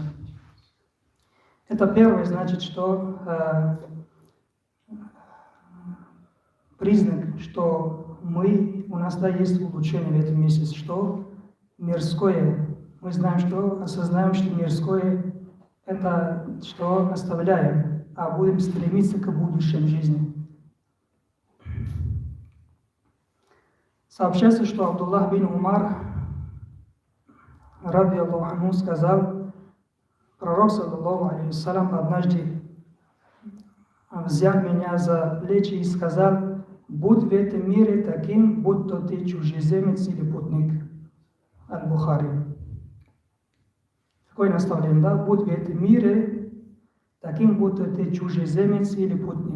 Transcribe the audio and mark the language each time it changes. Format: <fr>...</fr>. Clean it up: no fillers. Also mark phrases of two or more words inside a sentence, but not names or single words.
<ru>Это первое, значит, что признак, что у нас, да, есть улучшение в этом месяце, что мирское, мы знаем, что осознаем, что мирское это что оставляем, а будем стремиться к будущей жизни. Сообщается, что Абдуллах бин Умар,</ru> <ar>رضي الله,</ar> <ru>сказал, пророк,</ru> <ar>صلى الله عليه وسلم,</ar> <ru>однажды взял меня за плечи и сказал: будь в этом мире таким, будто ты чужеземец или путник. Аль-Бухари. Такое наставление, да? Будь в этом мире таким, будто ты чужеземец или путник.</ru>